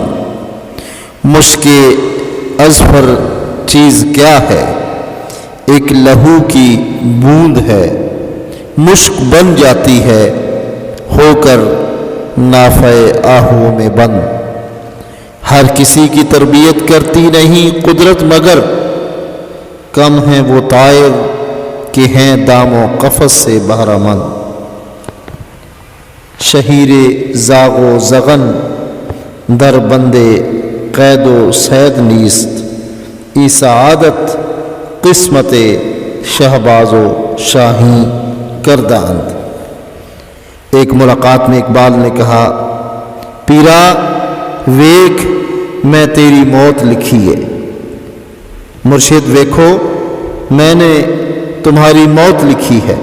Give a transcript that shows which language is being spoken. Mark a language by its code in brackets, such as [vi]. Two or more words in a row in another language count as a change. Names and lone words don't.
[ur] مشک اظفر چیز کیا ہے، ایک لہو کی بوند ہے، مشک بن جاتی ہے ہو کر نافع آہو میں بند۔ ہر کسی کی تربیت کرتی نہیں قدرت مگر، کم ہیں وہ طائر کہ ہیں دام و قفس سے بہرہ مند۔ [fa] شہیر زاغ و زغن در بندے قید و صید نیست، ای سعادت قسمت شہباز و شاہین کرداند۔ [ur] ایک ملاقات میں اقبال نے کہا، [pa] پیرا ویکھ [ur] میں تیری موت لکھی ہے۔ مرشد ویکھو میں نے تمہاری موت لکھی ہے۔